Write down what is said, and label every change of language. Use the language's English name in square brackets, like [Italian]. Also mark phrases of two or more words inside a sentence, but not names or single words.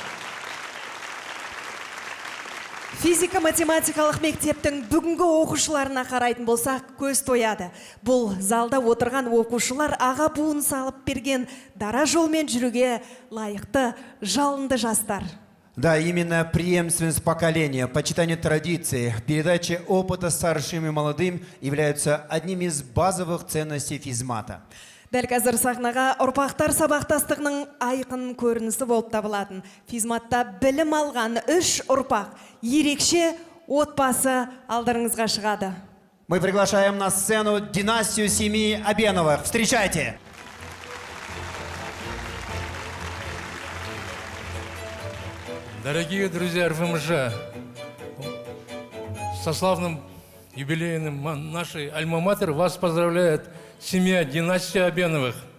[Kazakh] Физика-математикалық мектептің бүгінгі оқушыларына қарайтын болсақ, көз тояды. Бұл залда отырған оқушылар аға буын салып берген дара жолмен жүруге лайықты, жалынды жастар. [Russian] Да, именно преемственность поколения, почитание традиций, передача опыта старшим и молодым являются одними из базовых ценностей физмата. [Kazakh] Дәл қазір сахнаға ұрпақтар сабақтастығының айқын көрінісі болып табылатын. Физматта білім алған 3 ұрпақ, ерекше отбасы алдарыңызға шығады. [Russian] Мы приглашаем на сцену династию семьи Абеновых. Встречайте! Дорогие друзья РФМШ, со славным юбилейным нашей альма-матер вас поздравляет семья династия Абеновых.